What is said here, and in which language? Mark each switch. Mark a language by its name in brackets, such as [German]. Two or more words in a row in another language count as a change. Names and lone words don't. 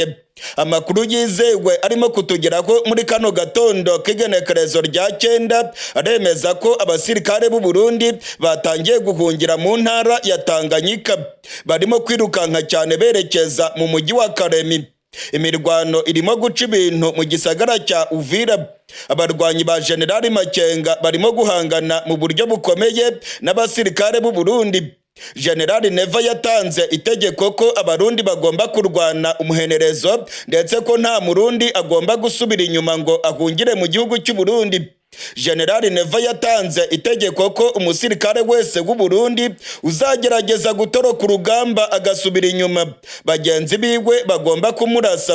[Kinyarwanda] Amakuru yizewe arimo kutugeraho muri kano gatondo k'igenekerezo rya 9 aremeza ko abasirikare b'u Burundi batangiye guhungira mu ntara ya Tanganyika. Barimo kwirukanka cyane berekeza mu mujyi wa Karemi. Imirwano irimo guca ibintu mu gisagara cya Uvira. Abarwanyi ba General Makenga barimo guhangana mu buryo bukomeye n'abasirikare b'u Burundi. General Neva yatanze itegeko ko abarundi bagomba kurwana umuhenerezo ndetse ko nta murundi agomba gusubira inyuma ngo ahungire mu gihugu cy'u Burundi. General Neva yatanze itegeko ko umusirikare wese w'u Burundi uzagerageza gutoroka urugamba agasubira inyuma, bagenzi biwe bagomba kumurasa.